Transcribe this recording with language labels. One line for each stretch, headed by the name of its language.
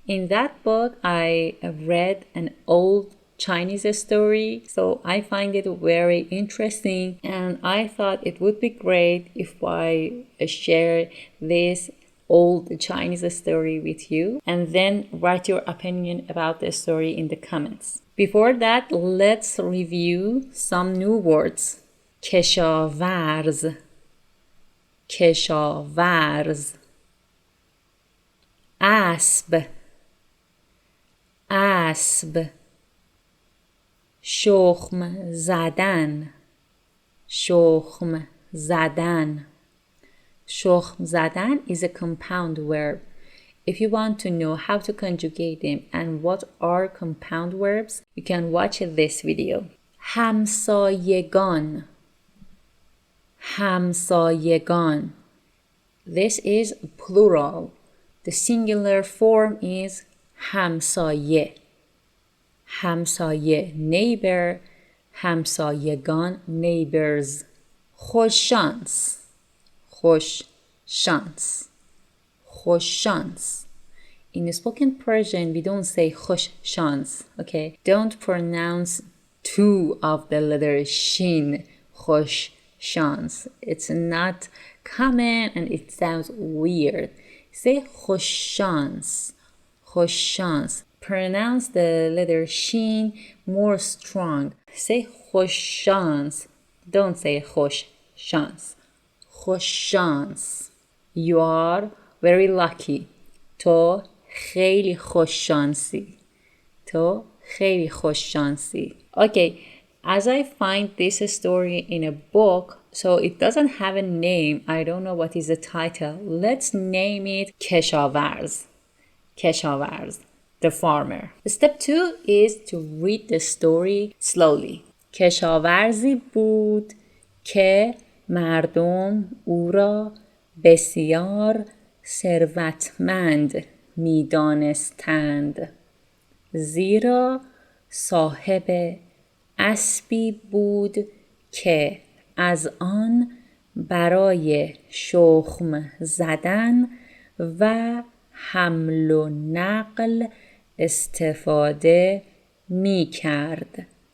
English: In that book I read an old Chinese story, so I find it very interesting and I thought it would be great if I share this old Chinese story with you and then write your opinion about the story in the comments. Before that, let's review some new words.
Persian: کشاورز کشاورز اسب اسب شخم زدن شخم زدن شخم زدن
English: is a compound verb. If you want to know how to conjugate them and what are compound verbs, you can watch this video.
Persian: همسایگان همسایگان.
English: This is plural. The singular form is
Persian: همسایه همسایه
English: neighbor, همسایگان neighbors.
Persian: خوششانس خوش شانس خوش شانس.
English: In spoken Persian, we don't say
Persian: خوش شانس,
English: okay? Don't pronounce two of the letter shin,
Persian: خوش شانس.
English: It's not common and it sounds weird.
Persian: Say خوش شانس خوش شانس.
English: Pronounce the letter shin more strong. Say
Persian: خوش شانس.
English: Don't say خوش شانس.
Persian: خوش شانس.
English: You are very lucky.
Persian: تو خیلی خوش شانسی. تو خیلی خوش شانسی.
English: Okay, as I find this story in a book, so it doesn't have a name. I don't know what is the title. Let's name it Keshavarz. Keshavarz, the farmer. Step 2 is to read the story slowly.
Persian: کشاورزی بود که مردم او را بسیار ثروتمند می دانستند، زیرا صاحب اسبی بود که از آن برای شخم زدن و حمل و نقل استفاده می کرد.